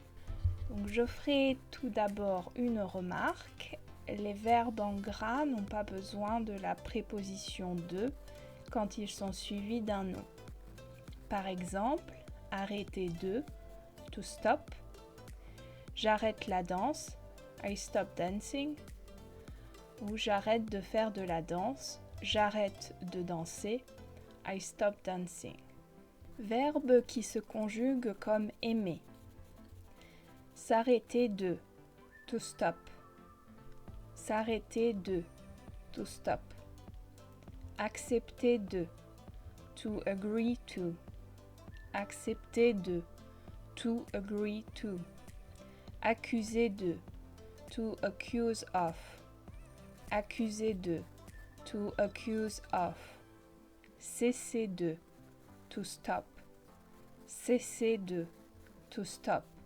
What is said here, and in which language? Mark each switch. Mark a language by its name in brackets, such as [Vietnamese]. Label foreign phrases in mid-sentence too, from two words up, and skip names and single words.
[French] Donc, je ferai tout d'abord une remarque. Les verbes en gras n'ont pas besoin de la préposition de quand ils sont suivis d'un nom. Par exemple, arrêter de, [English] to stop. [French] J'arrête la danse, [English] I stop dancing. [French] Ou j'arrête de faire de la danse, j'arrête de danser, [English] I stop dancing. [French] Verbes qui se conjuguent comme aimer. S'arrêter de, [English] to stop. [French] S'arrêter de, [English] to stop. [French] Accepter de, [English] to agree to. [French] Accepter de, [English] to agree to. [French] Accuser de, [English] to accuse of. [French] Accuser de, [English] to accuse of. [French] Cesser de, [English] to stop. [French] Cesser de, [English] to stop.